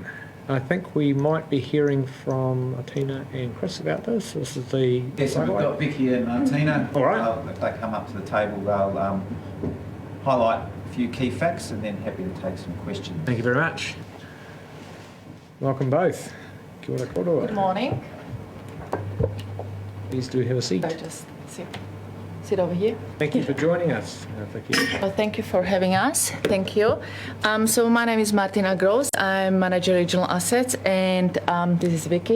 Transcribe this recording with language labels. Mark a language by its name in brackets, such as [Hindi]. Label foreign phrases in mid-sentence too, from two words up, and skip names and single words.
[English] I think we might be hearing from Tina and Chris about this. This is the... Yes, so we've got Vicky and Tina. All right. If they come up to the table, they'll highlight a few key facts and then happy to take some questions. Thank you very much. Welcome both. [Māori] Kia ora koroa. [English] Good morning. Please do have a seat. I just sit over here. Thank you for joining us, Vicky. Well, thank you for having us. Thank you. So my name is Martina Gross. I'm Manager Regional Assets, and this is Vicky.